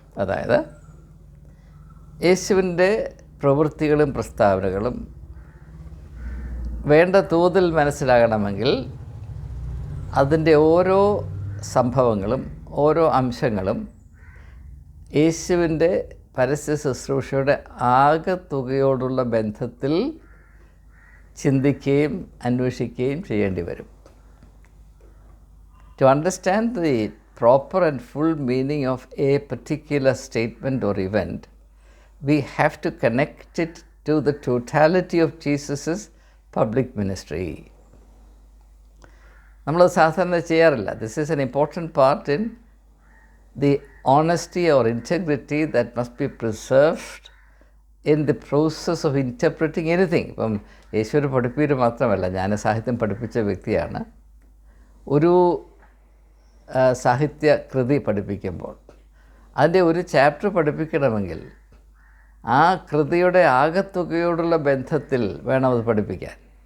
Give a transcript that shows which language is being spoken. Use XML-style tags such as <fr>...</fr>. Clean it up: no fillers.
<ml>അതായത് യേശുവിൻ്റെ പ്രവൃത്തികളും പ്രസ്താവനകളും വേണ്ട തോതിൽ മനസ്സിലാകണമെങ്കിൽ അതിൻ്റെ ഓരോ സംഭവങ്ങളും ഓരോ അംശങ്ങളും യേശുവിൻ്റെ പരസ്യ ശുശ്രൂഷയുടെ ആകെത്തുകയോടുള്ള ബന്ധത്തിൽ ചിന്തിക്കുകയും അന്വേഷിക്കുകയും ചെയ്യേണ്ടി വരും.</ml> <en>To understand the proper and full meaning of a particular statement or event, we have to connect it to the totality of Jesus' public ministry.</en> <ml>നമ്മളത് സാധാരണ ചെയ്യാറില്ല.</ml> <en>This is an important part in the honesty or integrity that must be preserved in the process of interpreting anything.</en> <ml>ഇപ്പം യേശുവിൻ്റെ പഠിപ്പീര് മാത്രമല്ല, ഞാൻ സാഹിത്യം പഠിപ്പിച്ച വ്യക്തിയാണ്. ഒരു സാഹിത്യ കൃതി പഠിപ്പിക്കുമ്പോൾ അതിൻ്റെ ഒരു ചാപ്റ്റർ പഠിപ്പിക്കണമെങ്കിൽ ആ കൃതിയുടെ ആകെത്തുകയോടുള്ള ബന്ധത്തിൽ വേണം അത് പഠിപ്പിക്കാൻ.</ml>